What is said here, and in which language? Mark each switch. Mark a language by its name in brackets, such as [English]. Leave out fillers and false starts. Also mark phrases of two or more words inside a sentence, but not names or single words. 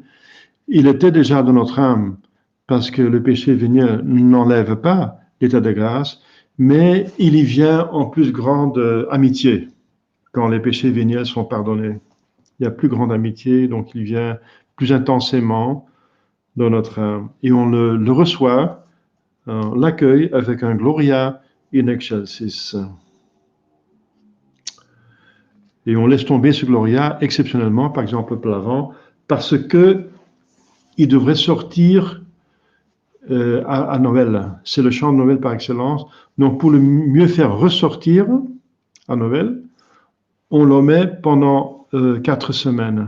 [French] Il était déjà dans notre âme, parce que le péché véniel n'enlève pas l'état de grâce, mais il y vient en plus grande amitié quand les péchés véniels sont pardonnés. Il y a plus grande amitié, donc il vient plus intensément dans notre âme. Et on le reçoit, on l'accueille avec un [Latin] Gloria in excelsis. [French] Et on laisse tomber ce Gloria exceptionnellement, par exemple pour l'Avent, parce que il devrait sortir à Noël. C'est le chant de Noël par excellence. Donc pour le mieux faire ressortir à Noël, on le met pendant 4 semaines.